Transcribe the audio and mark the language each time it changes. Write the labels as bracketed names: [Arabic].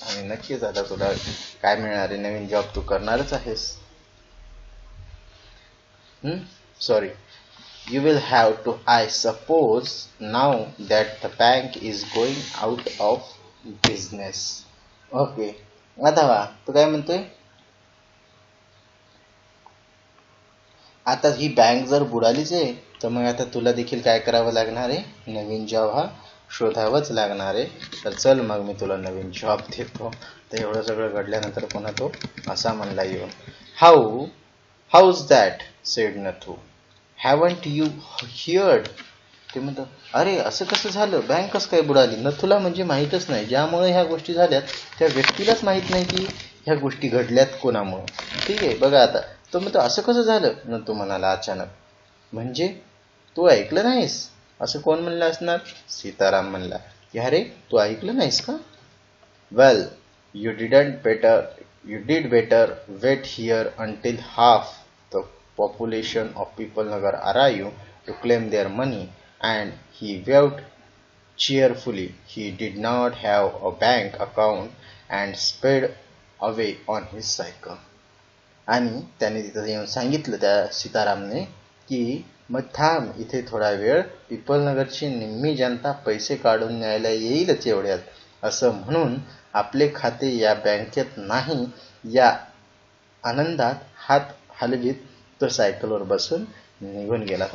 [Marathi] आणि नक्कीच आता तुला काय मिळणार आहे, नवीन जॉब तू करणारच आहेस. [English] Sorry. You will have to, I suppose, now that the bank is going out of business. [Marathi] Okay, आता वा तू काय म्हणतोय, आता ही बँक जर बुडालीच आहे तर मग आता तुला देखील काय करावं लागणार आहे, नवीन जॉब हा शोधावाच लागणार आहे. तर चल मग मी तुला नवीन जॉब देतो. तर एवढं सगळं घडल्यानंतर पुन्हा तो असा म्हणला येऊन, [English] How's that said Nathu, haven't you heard. [Marathi] ते म्हणतात, अरे असं कसं झालं, बँक कसं काय बुडाली. नथूला म्हणजे माहीतच नाही, ज्यामुळे ह्या गोष्टी झाल्यात त्या व्यक्तीलाच माहीत नाही की ह्या गोष्टी घडल्यात कोणामुळे. ठीक आहे, बघा आता तो म्हणतो असं कसं झालं. नथू म्हणाला अचानक, म्हणजे तू ऐकलं नाहीस. असं कोण म्हणलं असणार, सीताराम म्हणला की अरे तू ऐकलं नाहीस का. [English] Well, you did better wait here until half the population of people Nagar arrive to claim their money. And he waved cheerfully. He did not have a bank account and sped away on his cycle. [Marathi] आणि त्याने तिथं येऊन सांगितलं त्या सीतारामने की मग थांब इथे थोडा वेळ, पिपलनगरची निम्मी जनता पैसे काढून न्यायला येईलच एवढ्यात, असं म्हणून आपले खाते या बँकेत नाही या आनंदात हात हलवीत तो सायकलवर बसून निघून गेला.